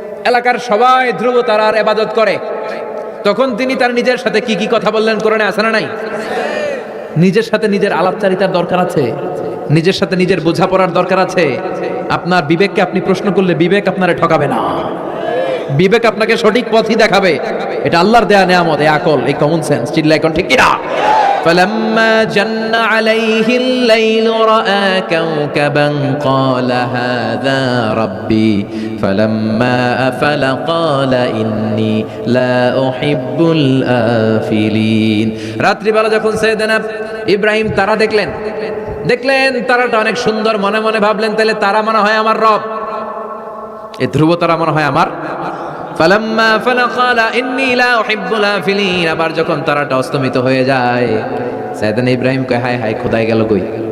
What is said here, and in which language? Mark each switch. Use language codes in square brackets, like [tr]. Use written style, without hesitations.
[bn] এলাকার সবাই ধ্রুব তারার ইবাদত করে। তখন তিনি তার নিজের সাথে কি কি কথা বললেন, কোরআনে আছে না নাই? নিজের সাথে নিজের আলাপচারিতার দরকার আছে, নিজের সাথে নিজের বোঝাপড়ার দরকার আছে। আপনার বিবেককে আপনি প্রশ্ন করলে বিবেক আপনারে ঠকাবে না, বিবেক আপনাকে সঠিক পথই দেখাবে। এটা আল্লাহর দেয়া নেয়ামত, এই আকল, এই কমন সেন্স। চিল্লায় কোন ঠিক কিনা? [ar] فلما جن عليه الليل رأى كوكبا قال هذا ربي فلما أفل قال إني لا أحب الآفلين। [bn] রাত্রি বেলা যখন সাইয়েদনা ইব্রাহিম তারা দেখলেন তারাটা অনেক সুন্দর, মনে মনে ভাবলেন তাহলে তারা মনে হয় আমার রব, এই ধ্রুব তারা মনে হয় আমার। [ar] ফালাম্মা ফালা ক্বালা ইন্নী লা উহিব্বুল আফিলিন। [bn] আবার যখন তারাটা অস্তমিত হয়ে যায়, সাইয়েদনা ইব্রাহিম কয় হায় হায়, খোদাই গেল কই?